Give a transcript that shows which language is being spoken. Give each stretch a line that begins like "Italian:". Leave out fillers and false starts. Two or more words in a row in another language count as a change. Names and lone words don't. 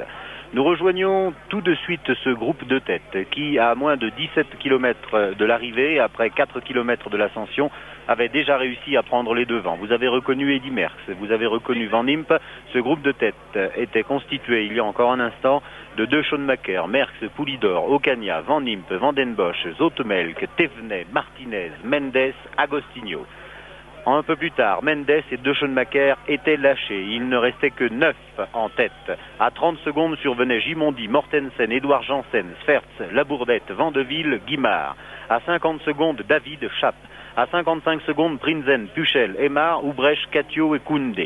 French: Nous rejoignons tout de suite ce groupe de tête qui, à moins de 17 km de l'arrivée, après 4 km de l'ascension, avait déjà réussi à prendre les devants. Vous avez reconnu Eddy Merckx, vous avez reconnu Van Impe. Ce groupe de tête était constitué il y a encore un instant de deux Schoenmaker, Merckx, Poulidor, Ocaña, Van Impe, Van den Bosch, Zoetemelk, Thévenet, Martinez, Mendes, Agostinho. Un peu plus tard, Mendes et deux Schoenmaker étaient lâchés. Il ne restait que 9 en tête. À 30 secondes survenaient Gimondi, Mortensen, Édouard Janssen, Sfertz, Labourdette, Vandeville, Guimard. À 50 secondes, David, Chappe. À 55 secondes, Prinzen, Puchel, Aymar, Houbrèche, Catio et Koundé.